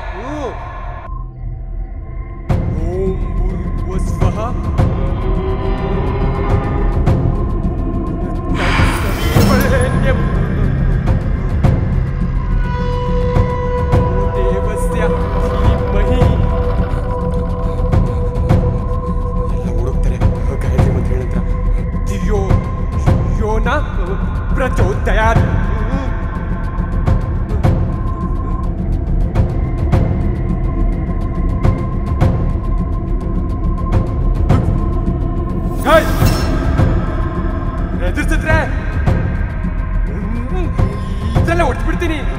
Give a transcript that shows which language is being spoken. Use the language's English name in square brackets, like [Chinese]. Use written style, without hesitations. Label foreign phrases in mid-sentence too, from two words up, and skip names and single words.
[Sanskrit] ಓಂ ಭೂರ್ಭುವಸ್ವಃ ದೇವಸ್ಯ ಧೀಮಹಿ. [Kannada] ಎಲ್ಲ ಓಡೋಗ್ತಾರೆ ಗಾಯತ್ರಿ ಮಂತ್ರ ಹೇಳಿದ್ರ. [Sanskrit] ಧಿಯೋ ಯೋ ನ ಪ್ರಚೋದಯಾತ್. [Kannada] ಎದುರಿಸಿದ್ರೆ ಇದೆಲ್ಲ ಹೊಡ್ಬಿಡ್ತೀನಿ.